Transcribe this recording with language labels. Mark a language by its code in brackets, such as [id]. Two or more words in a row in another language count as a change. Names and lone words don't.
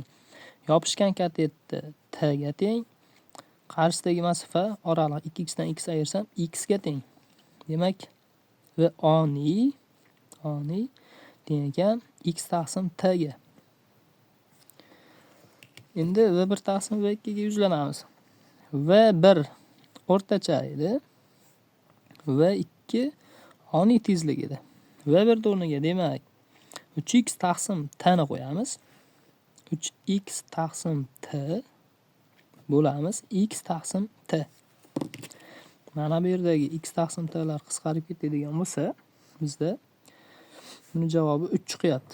[uz] Yopishgan katetni t ga teng. Qarshisidagi masofa oraliq 2x dan x ayirsam x ga teng. Demak, v oniy teng ekan x taqsim t ga. Endi v1 taqsim v2 ga yuzlanamiz. v1 o'rtacha edi. v2 oniy tezlik edi. v1 o'rniga demak 3x taqsim t ni qo'yamiz. 3x taqsim t bo'lamiz x taqsim t. Mana bu yerdagi x taqsim t'lar qisqarib ketadigan bo'lsa, bizda buni javobi 3 chiqyapti.